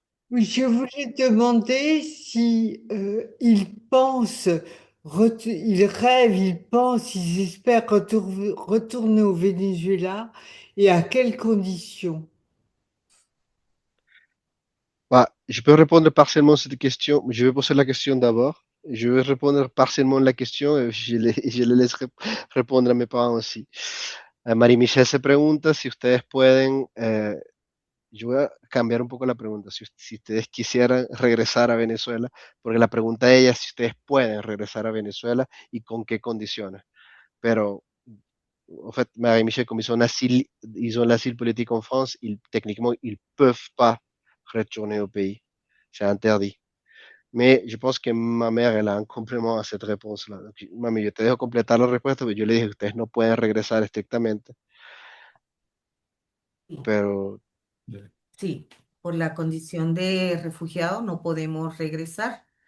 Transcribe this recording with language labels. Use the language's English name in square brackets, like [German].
[French] Oui, je voulais te demander si ils pensent, ils rêvent, ils pensent, ils espèrent retourner au Venezuela et à quelles conditions? Bah, je peux répondre partiellement à cette question. Je vais poser la question d'abord. Je vais répondre partiellement à la question et je les laisse répondre a mis parents aussi. [Spanish] María Michelle se pregunta si ustedes pueden, yo voy a cambiar un poco la pregunta, si ustedes quisieran regresar a Venezuela, porque la pregunta de ella es si ustedes pueden regresar a Venezuela y con qué condiciones. [French] Pero, en fait, Marie-Michel, comme ils ont l'asile politique en France, techniquement, ils peuvent pas retourner au pays. C'est interdit. Mais je pense que ma mère, elle a un complément a cette réponse-là. [Spanish] Donc, mami, yo te dejo completar la respuesta, pero yo le dije, ustedes no pueden regresar estrictamente, Sí, pero sí, por la condición de refugiado no podemos regresar.